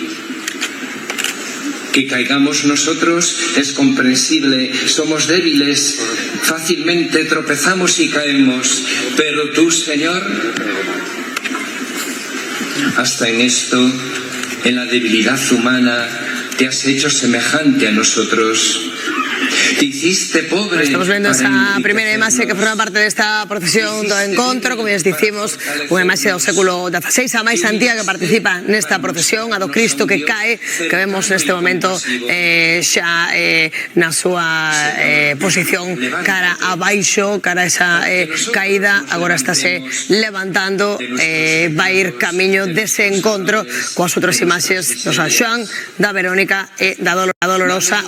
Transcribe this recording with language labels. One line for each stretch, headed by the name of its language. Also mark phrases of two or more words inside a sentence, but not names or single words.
Spanish: Que caigamos nosotros es comprensible, somos débiles, fácilmente tropezamos y caemos, pero tú, Señor, hasta en esto, en la debilidad humana, te has hecho semejante a nosotros. Te hiciste pobre.
Galician: Estamos vendo esa primeira imaxe que forma parte desta procesión do encontro, como lles dicimos, unha imaxe do século XVI, a máis antiga que participa nesta procesión, a do Cristo que cae, que vemos neste momento xa na súa posición cara abaixo, cara a esa caída, agora estáse levantando, vai ir camiño dese encontro coas outras imaxes do San Xoán, da Verónica e da Dolorosa.